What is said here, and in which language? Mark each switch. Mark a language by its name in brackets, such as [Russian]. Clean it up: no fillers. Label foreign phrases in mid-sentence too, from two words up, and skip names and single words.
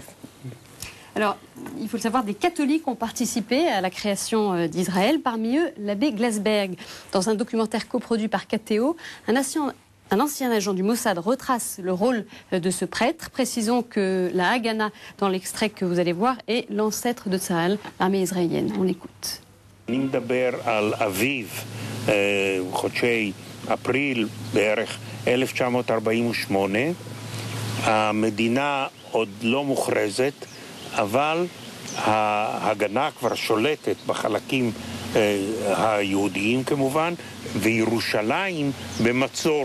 [French] Alors, il faut le savoir, des catholiques ont participé à la création d'Israël. Parmi eux, l'abbé Glasberg. Dans un documentaire coproduit par KTO, un ancien agent du Mossad retrace le rôle de ce prêtre. Précisons que la Haganah, dans l'extrait que vous allez voir, est l'ancêtre de Tsahal, l'armée israélienne. On l'écoute. [Hebrew] אני מדבר על אביב, חודשי אפריל בערך 1948. המדינה עוד לא מוכרזת, אבל ההגנה כבר שולטת בחלקים היהודיים כמובן, וירושלים במצור.